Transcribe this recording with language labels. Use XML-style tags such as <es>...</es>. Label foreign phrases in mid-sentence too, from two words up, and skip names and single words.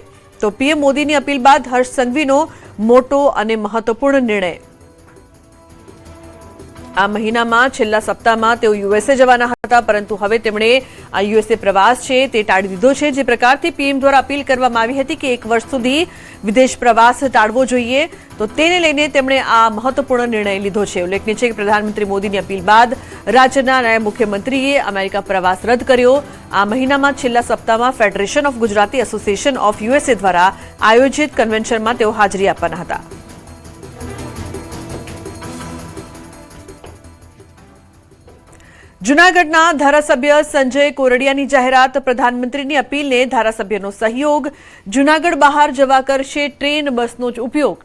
<gu>તો પીએમ મોદીની અપીલ બાદ હર્ષ સંઘવીનો મોટો અને મહત્વપૂર્ણ નિર્ણય। આ મહિનામાં છેલ્લા સપ્તાહમાં તેઓ યુએસએ જવાના હતા, પરંતુ હવે તેમણે આ યુએસએ પ્રવાસ છે તે ટાળી દીધો છે। જે પ્રકારથી પીએમ દ્વારા અપીલ કરવામાં આવી હતી કે 1 વર્ષ સુધી વિદેશ પ્રવાસ ટાળવો જોઈએ, તો તેને લઈને તેમણે આ મહત્વપૂર્ણ નિર્ણય લીધો છે। ઉલ્લેખનીય છે કે પ્રધાનમંત્રી મોદીની અપીલ બાદ રાજ્યના નાયબ મુખ્યમંત્રીએ અમેરિકા પ્રવાસ રદ્દ કર્યો। આ મહિનામાં છેલ્લા સપ્તાહમાં ફેડરેશન ઑફ ગુજરાતી એસોસિએશન ઑફ યુએસએ દ્વારા આયોજિત કન્વેન્શનમાં તેઓ હાજરી આપવાના હતા। જૂનાગઢના ધારાસભ્ય સંજય કોરડિયાની જાહેરાત। પ્રધાનમંત્રીની અપીલને ધારાસભ્યનો સહયોગ। જૂનાગઢ બહાર જવા કરશે ટ્રેન બસનો જ ઉપયોગ।</gu>